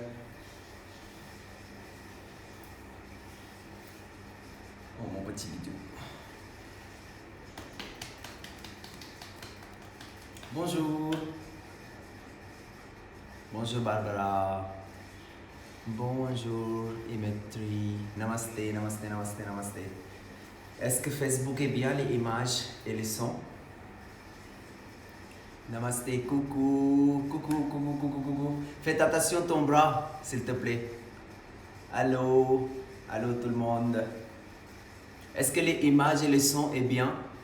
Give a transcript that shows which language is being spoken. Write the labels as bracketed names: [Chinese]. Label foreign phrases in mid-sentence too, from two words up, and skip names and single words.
[French] Oh mon petit vidéo. Bonjour. Bonjour Barbara. Bonjour Imetri. [Hindi] नमस्ते, नमस्ते, नमस्ते, नमस्ते. [French] Est-ce que Facebook est bien les images et les sons? Namaste, coucou, coucou, coucou, coucou, coucou. Faites attention à ton bras, s'il te plaît. Allô, allô tout le monde. Est-ce que les images et les sons est bien?